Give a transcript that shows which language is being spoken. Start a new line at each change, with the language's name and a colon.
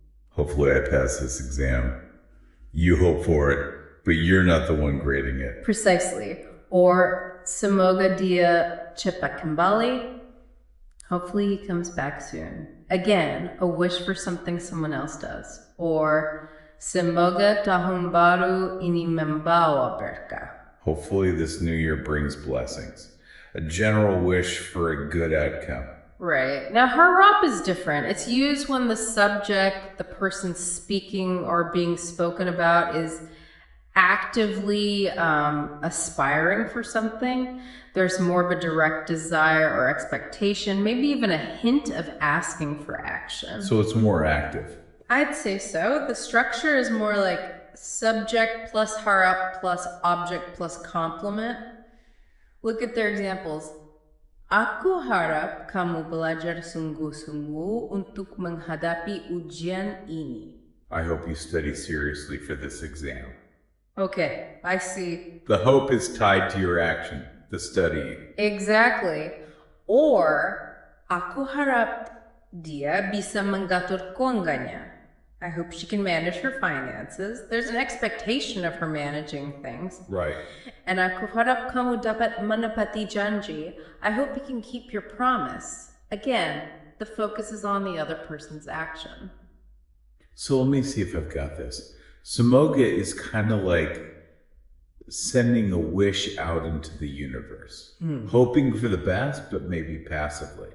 English: Hopefully I pass this exam. You hope for it. But you're not the one grading it. Precisely. Or
Indonesian: semoga dia cepat kembali.
English: Hopefully he comes back soon. Again, a wish for something someone else does.
Indonesian: Or semoga tahun baru ini membawa berkah.
English: Hopefully this new year brings blessings. a general wish for a good outcome. Right. Now, harap is different. It's used when the subject, the person speaking or being spoken about, is actively aspiring for something. There's more of a direct desire or expectation, maybe even a hint of asking for action. So it's more active. I'd say so. The structure is more like subject plus harap plus object plus complement. Look at their examples.
Indonesian: Aku harap kamu belajar sungguh-sungguh untuk menghadapi ujian ini.
English: I hope you study seriously for this exam. Okay, I see. The hope is tied to your action, the studying. Exactly.
Indonesian: Or, aku harap dia bisa mengatur keuangannya.
English: I hope she can manage her finances. There's an expectation of her managing things. Right.
Indonesian: And aku harap kamu dapat menepati janji.
English: I hope you can keep your promise. Again, the focus is on the other person's action. So let me see if I've got this. Semoga is kind of like sending a wish out into the universe, hoping for the best, but maybe passively.